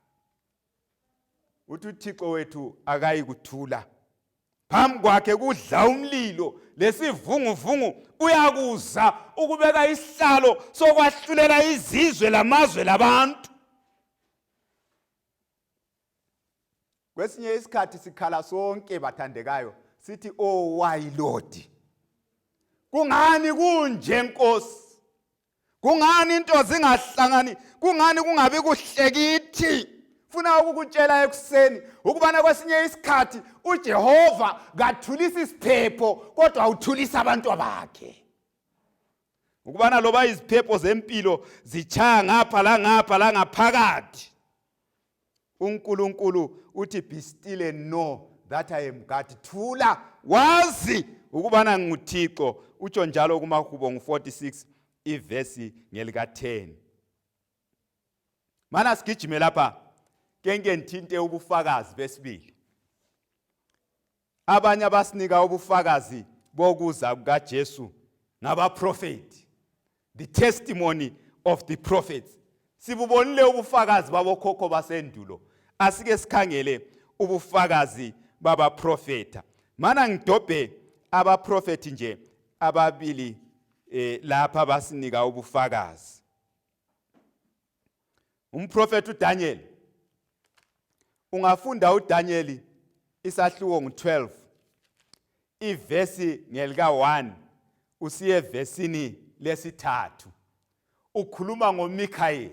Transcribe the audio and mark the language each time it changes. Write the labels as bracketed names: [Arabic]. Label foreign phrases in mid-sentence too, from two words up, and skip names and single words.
[North Ndebele] uthi uThixo wethu akayi kuthula phambi kwakhe kudla umlilo lesivunguvungu uyakuza ukubeka isihlalo sokwahlulela izizwe lamazwe labantu kwesinye isikhathi sikhala sonke bathandekayo sithi [English] oh why Lord [North Ndebele] kungani kunje Nkosi kungani into zingahlangani kungani kungabi kuhle kithi funa ukukutshela ekuseni ukubana kwesinye isikhathi uJehova kathulisa isiphepho kodwa uthulisa abantu bakhe ukubana loba iziphepho zempilo zichaya ngapha la ngaphakathi uNkulunkulu uthi [English] be still and know that I am God [North Ndebele] thula wazi ukubana nguThixo utsho njalo kumaHubo ngu46 ivesi ngelika 10 mana sigijime lapha kenke ngithinte ubufakazi besibili abanye abasinika ubufakazi bokuza kukaJesu ngabaprofeti, [English] the testimony of the prophets. [North Ndebele] Sibubonile ubufakazi babokhokho basendulo, asike sikhangele ubufakazi babaprofeta. Mana ngidobhe abaprofeti nje ababili lapha basinika ubufakazi. Umprofeti uDanyeli, ungafunda uDanyeli isahluko ngu12 ivesi ngelika 1 usiye evesini lesithathu, ukhuluma ngoMikhayeli.